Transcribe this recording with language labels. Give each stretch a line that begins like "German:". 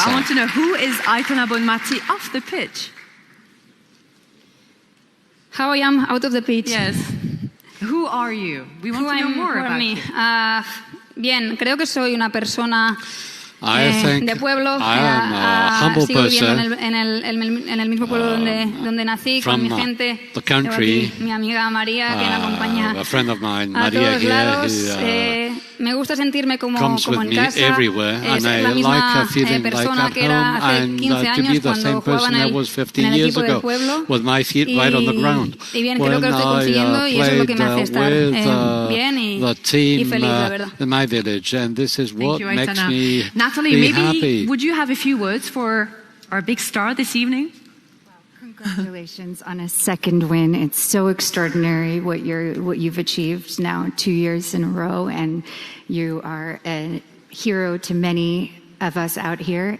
English: I want to know, who is Aitana Bonmati off the pitch? How I am out of the pitch. Yes. Who are you? We want to know more about you.
Spanish: Bien, creo que soy una persona de pueblo. Sigo viviendo en el mismo pueblo donde nací, con mi gente. Tengo aquí mi amiga María, que me acompaña a todos lados. Me gusta sentirme como en casa. Es la misma persona que era hace 15 años cuando jugaba en el equipo del pueblo. Y bien, creo que lo estoy consiguiendo y eso es lo que me hace estar bien y feliz, la verdad.
English: Natalie, maybe would you have a few words for our big star this evening? Congratulations on a second win. It's so extraordinary what you've achieved now 2 years in a row, and you are a hero to many of us out here.